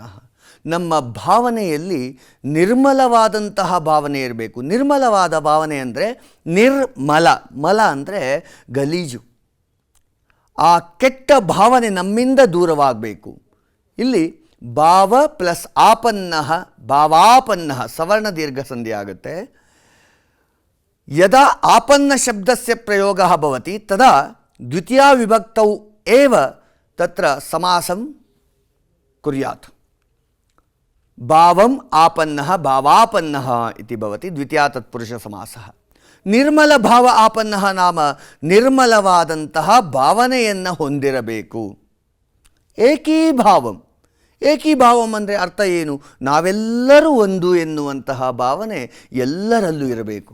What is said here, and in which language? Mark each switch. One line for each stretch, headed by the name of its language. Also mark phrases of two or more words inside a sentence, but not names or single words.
Kannada: ನಮ್ಮ ಭಾವನೆಯಲ್ಲಿ ನಿರ್ಮಲವಾದಂತಹ ಭಾವನೆ ಇರಬೇಕು. ನಿರ್ಮಲವಾದ ಭಾವನೆ ಅಂದರೆ ನಿರ್ಮಲ, ಮಲ ಅಂದರೆ ಗಲೀಜು. ಆ ಕೆಟ್ಟ ಭಾವನೆ ನಮ್ಮಿಂದ ದೂರವಾಗಬೇಕು. ಇಲ್ಲಿ ಭಾವ ಪ್ಲಸ್ ಆಪನ್ನ, ಭಾವಾಪನ್ನ ಸವರ್ಣ ದೀರ್ಘ ಸಂಧಿ ಆಗುತ್ತೆ.
Sanskrit: ಯದಾ ಆಪನ್ನ ಶಬ್ದಸ್ಯ ಪ್ರಯೋಗಃ ಭವತಿ ತದಾ ದ್ವಿತೀಯ ವಿಭಕ್ತೌ ಏವ ತತ್ರ ಸಮಾಸಂ ಕುರ್ಯಾತ್. ಭಾವಂ ಆಪನ್ನಃ ಭಾವಾಪನ್ನಃ ಇತಿ ಭವತಿ ದ್ವಿತೀಯ ತತ್ಪುರುಷ ಸಮಾಸಃ. ನಿರ್ಮಲ ಭಾವ ಆಪನ್ನಃ ನಾಮ
Kannada: ನಿರ್ಮಲವಾದಂತಹ ಭಾವನೆಯನ್ನು ಹೊಂದಿರಬೇಕು. ಏಕೀಭಾವಂ, ಏಕೀಭಾವಂ ಅಂದರೆ ಅರ್ಥ ಏನು? ನಾವೆಲ್ಲರೂ ಒಂದು ಎನ್ನುವಂತಹ ಭಾವನೆ ಎಲ್ಲರಲ್ಲೂ ಇರಬೇಕು.